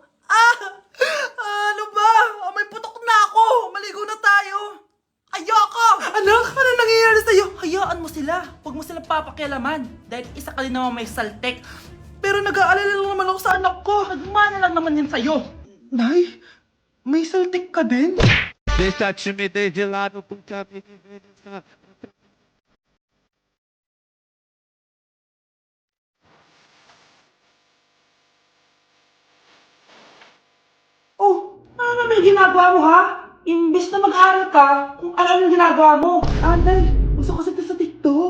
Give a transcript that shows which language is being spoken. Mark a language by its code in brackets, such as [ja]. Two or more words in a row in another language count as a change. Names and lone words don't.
[tl] Ano ba? May putok na ako. Maligo na tayo. Ayoko! Anak, ano nangyayari sa'yo? Hayaan mo sila. Huwag mo sila papakialaman. Dahil isa ka din naman may saltek. Pero nag-aalala lang naman ako sa anak ko. Nagmana lang naman yan sa'yo. Nay, may saltik ka din? [pt] Deixa-me de lado, puta vida. [tl] Oh, ano may ginagawa mo, ha? Imbes na mag-aaral ka, kung ano yung ginagawa mo. Nay, gusto ko sa TikTok.